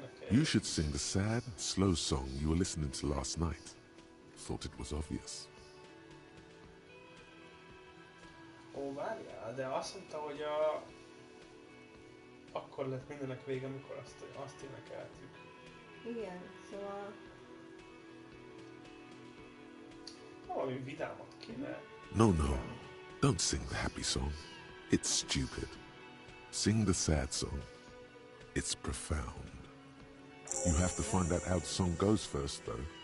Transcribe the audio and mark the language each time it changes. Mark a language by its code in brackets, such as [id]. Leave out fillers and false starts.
[en] You should sing the sad, slow song you were listening to last night. Thought it was obvious. [hu] Ó, várjál, de azt mondta, hogy akkor lett mindenek vége, amikor azt énekeltük. Igen, szóval... [en] No, no, don't sing the happy song. It's stupid. Sing the sad song. It's profound. You have to find out how the song goes first, though.